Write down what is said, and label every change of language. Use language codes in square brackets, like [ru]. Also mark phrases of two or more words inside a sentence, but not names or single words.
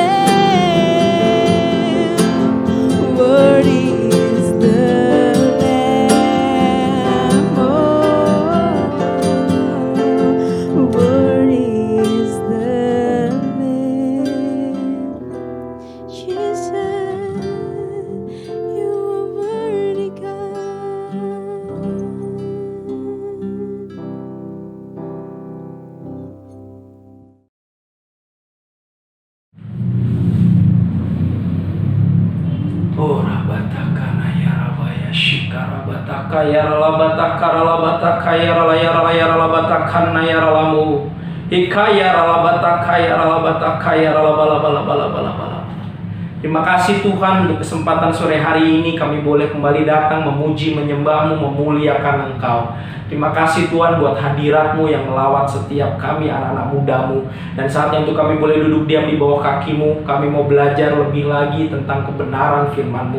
[en] Lamb, word is the Lamb, oh, word is the Lamb. Jesus, you are worthy, God. Ora batakana ya rabaya shikara bataka ya rala bataka rala bataka ya rala ya rala ya rala batakana ya ralamu Hikaya ralabata kaya ralabata kaya ralabalabalabalabalabalabala. [id] Terima kasih Tuhan untuk kesempatan sore hari ini kami boleh kembali datang memuji, menyembah-Mu, memuliakan Engkau. Terima kasih Tuhan buat hadirat-Mu yang melawat setiap kami anak-anak muda-Mu. Dan saatnya untuk kami boleh duduk diam di bawah kaki-Mu. Kami mau belajar lebih lagi tentang kebenaran firman-Mu.